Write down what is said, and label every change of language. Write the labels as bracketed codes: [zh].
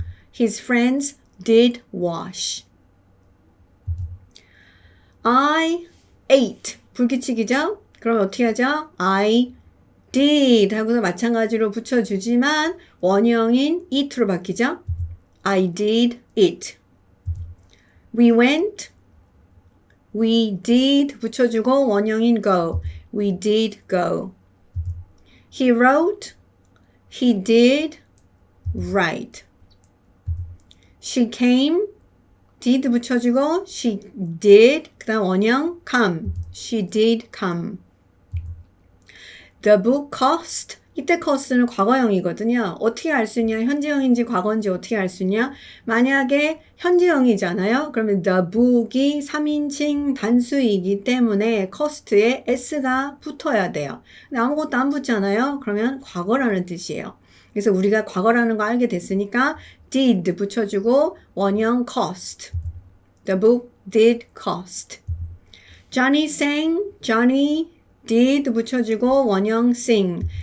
[en] His friends did wash. I ate. [ko] 불규칙이죠? 그럼 어떻게 하죠? [en] I did [ko] 하고서 마찬가지로 붙여주지만 원형인 eat로 바뀌죠? [en] I did eat. We went. We did [ko] 붙여주고 원형인 [en] go. We did go. He wrote. He did write. She came. did [ko] 붙여주고 [en] she did. [ko] 그 다음 원형 [en] come. She did come. The book cost. [ko] 이때 cost는 과거형이거든요. 어떻게 알 수 있냐? 현재형인지 과거인지 어떻게 알 수 있냐? 만약에 현재형이잖아요. 그러면 the book이 3인칭 단수이기 때문에 cost에 s가 붙어야 돼요. 근데 아무것도 안 붙잖아요. 그러면 과거라는 뜻이에요. 그래서 우리가 과거라는 거 알게 됐으니까 did 붙여주고 원형 cost. [en] The book did cost. Johnny sang. Johnny did [ko] 붙여주고 원형 sing.